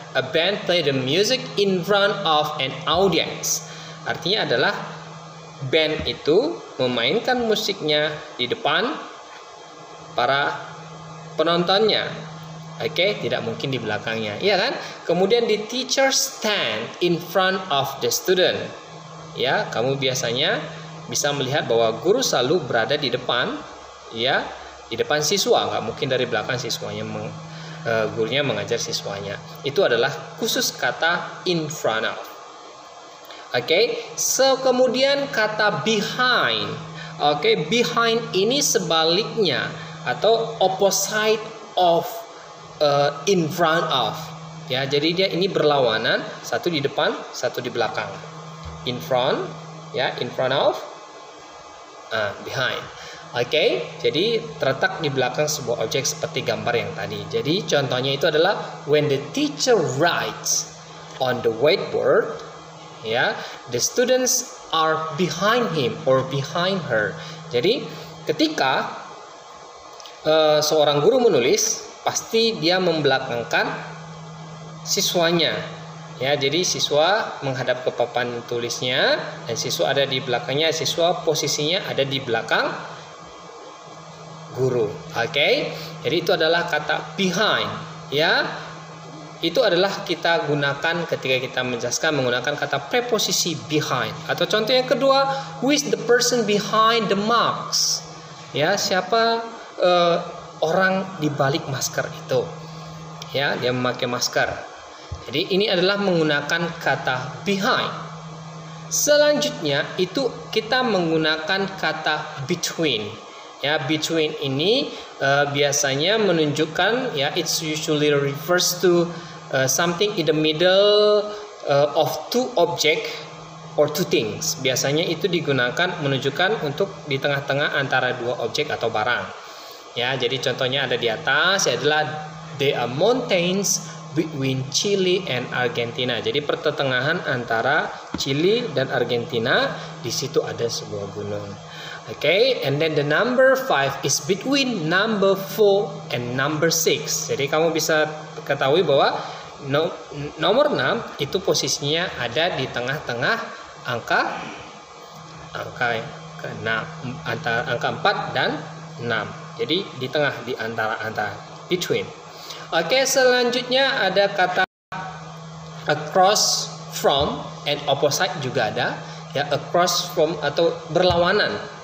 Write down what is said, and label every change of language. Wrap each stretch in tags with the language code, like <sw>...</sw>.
<en>A band play the music in front of an audience.</en> <id>Artinya adalah band itu memainkan musiknya di depan para penontonnya. Oke, tidak mungkin di belakangnya, iya kan? Kemudian</id> <en>the teacher stand in front of the student.</en> <id>Ya, kamu biasanya bisa melihat bahwa guru selalu berada di depan, ya, di depan siswa. Nggak mungkin dari belakang siswanya, gurunya mengajar siswanya. Itu adalah khusus kata in front of. Oke, so kemudian kata behind. Oke, behind ini sebaliknya atau</id> <en>opposite of in front of,</en> <id>ya. Jadi dia ini berlawanan, satu di depan, satu di belakang. In front, ya, in front of, behind. Oke, jadi terletak di belakang sebuah objek seperti gambar yang tadi. Jadi contohnya itu adalah</id> <en>when the teacher writes on the whiteboard, ya, the students are behind him or behind her.</en> <id>Jadi ketika seorang guru menulis, pasti dia membelakangkan siswanya. Ya, jadi siswa menghadap ke papan tulisnya dan siswa ada di belakangnya. Siswa posisinya ada di belakang guru. Oke. Jadi itu adalah kata behind, ya. Itu adalah kita gunakan ketika kita menjelaskan menggunakan kata preposisi behind. Atau contoh yang kedua,</id> <en>who is the person behind the mask?</en> <id>Ya, siapa orang di balik masker itu? Ya, dia memakai masker. Jadi ini adalah menggunakan kata behind. Selanjutnya itu kita menggunakan kata between.</id> <en>Ya, between</en> <id>ini biasanya menunjukkan,</id> <en>ya, it's usually refers to something in the middle of two object or two things.</en> <id>Biasanya itu digunakan menunjukkan untuk di tengah-tengah antara dua objek atau barang. Ya, jadi contohnya ada di atas, adalah</id> <en>there are mountains between Chile and Argentina.</en> <id>Jadi pertengahan antara Chile dan Argentina, di situ ada sebuah gunung.</id> <en>Okay, and then the number 5 is between number 4 and number 6.</en> <id>Jadi kamu bisa ketahui bahwa nomor 6 itu posisinya ada di tengah-tengah angka ke-6, antara angka 4 dan 6. Jadi di tengah, di antara between. Oke, selanjutnya ada kata across from and opposite juga ada, ya, across from atau berlawanan.</id>